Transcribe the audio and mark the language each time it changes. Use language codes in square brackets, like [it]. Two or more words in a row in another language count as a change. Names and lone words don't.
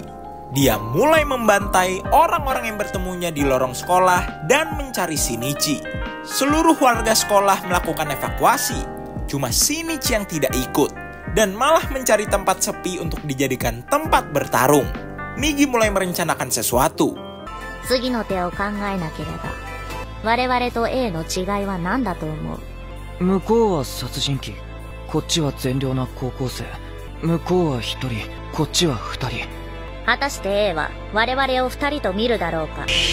[id] Dia mulai membantai orang-orang yang bertemunya di lorong sekolah dan mencari Shinichi. Seluruh warga sekolah melakukan evakuasi, cuma Shinichi yang tidak ikut dan malah mencari tempat sepi untuk dijadikan tempat bertarung. Migi mulai merencanakan sesuatu. [ja] 次の手を考えなければ、我々と A の違いは何だと思う？向こうは殺人鬼、こっちは善良な高校生。向こうは1人、こっちは2人。果たして A は我々を2人と見るだろうか。